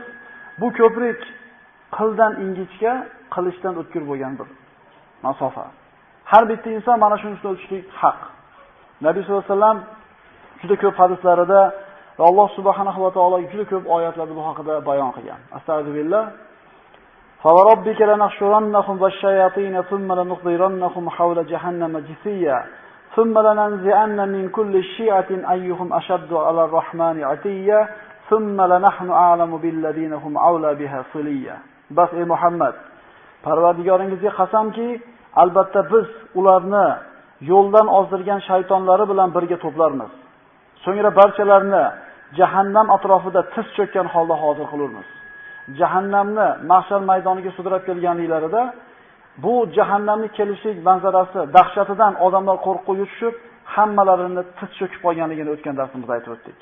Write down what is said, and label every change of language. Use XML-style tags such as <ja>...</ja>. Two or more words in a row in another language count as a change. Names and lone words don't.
<uz>Bu ko'prik qildan ingichka, qilichdan o'tkir bo'lgan bir masofa. Har bitta inson mana shuni ustida o'tishlik haq. Nabiy</uz> <ar>صلى الله عليه وسلم</ar> <uz>juda ko'p hadislarida va Alloh</uz> <ar>سبحانه وتعالى</ar> <uz>juda ko'p oyatlarda bu haqida bayon qilgan. Astagfirullah.</uz> <ar>فربك لنحشرنهم والشياطين ثم لنحضرنهم حول جهنم جثيا ثم لننزعن من كل شيعة أيهم أشد على الرحمن عتيا ثم لنحن أعلم بالذين هم أولى بها صليا.</ar> <uz>Bas ey Muhammad, Parvardigoringizga qasamki, albatta biz ularni yo'ldan ozdirgan shaytonlari bilan birga to'plarmiz. So'ngra barchalarini jahannam atrofida tiz cho'kkan holda hozir qilamiz. Jahannamni mahshar maydoniga sudrab kelganliklarida bu jahannamning kelishlik manzarasi dahshatidan odamlar qo'rquvga tushib, hammalarini tiz cho'kib qolganligini o'tgan darsimizda aytib o'tdik.</uz>